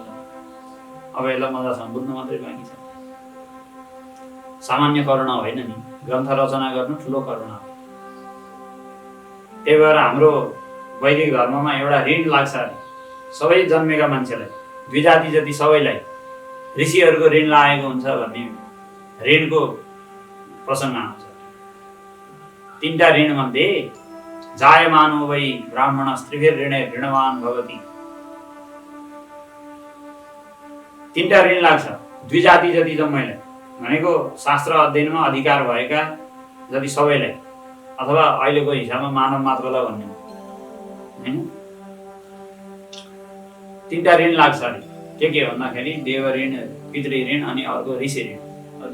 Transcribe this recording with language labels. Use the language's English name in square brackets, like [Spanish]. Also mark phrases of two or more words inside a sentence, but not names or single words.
[Nepali] अब यसलाई मजासँग बुझ्नु मात्रै बाँकी छ। सामान्य करुणा होइन नि, ग्रन्थ रचना गर्नु ठुलो करुणा हो। त्यही भएर हाम्रो वैदिक धर्ममा एउटा ऋण लाग्छ सबै जन्मेका मान्छेलाई, द्विजाति जति सबैलाई ऋषिहरूको ऋण लागेको हुन्छ भन्ने ऋणको प्रसङ्ग आउँछ। 3टा ऋण मध्ये [Sanskrit] जायमानो वै ब्राह्मण स्त्रीभिर ऋणे ऋणवान भवति। [Nepali] 3टा ऋण लाग्छ द्विजाति जति जम्मैलाई, भनेको शास्त्र अध्ययनमा अधिकार भएका जति सबैलाई, अथवा अहिलेको हिसाबमा मानव मात्रलाई भन्ने हैन। 3टा ऋण लाग्छ अरे के भन्दाखेरि देव ऋण, पितृ ऋण अनि अर्को ऋषि ऋण।